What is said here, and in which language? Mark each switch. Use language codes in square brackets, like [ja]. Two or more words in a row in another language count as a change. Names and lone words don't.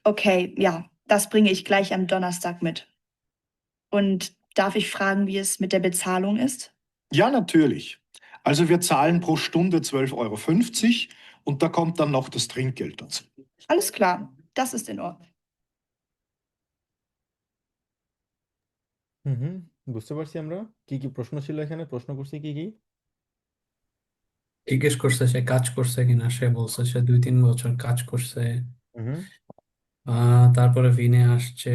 [de] Okay, ja, das bringe ich gleich am Donnerstag mit. Und darf ich fragen, wie es mit der Bezahlung ist? Ja, natürlich. Also wir zahlen pro Stunde 12,50 € und da kommt dann noch das Trinkgeld dazu. Alles klar, das ist in Ordnung. [bn] হুম, বুঝতে পারছি। আমরা কি কি প্রশ্ন ছিল এখানে, প্রশ্ন করছি কি কি। জিজ্ঞেস করছে সে কাজ করছে কিনা, সে বলছে সে 2-3 বছর কাজ করছে। হুম। তারপরে ভিনে আসছে।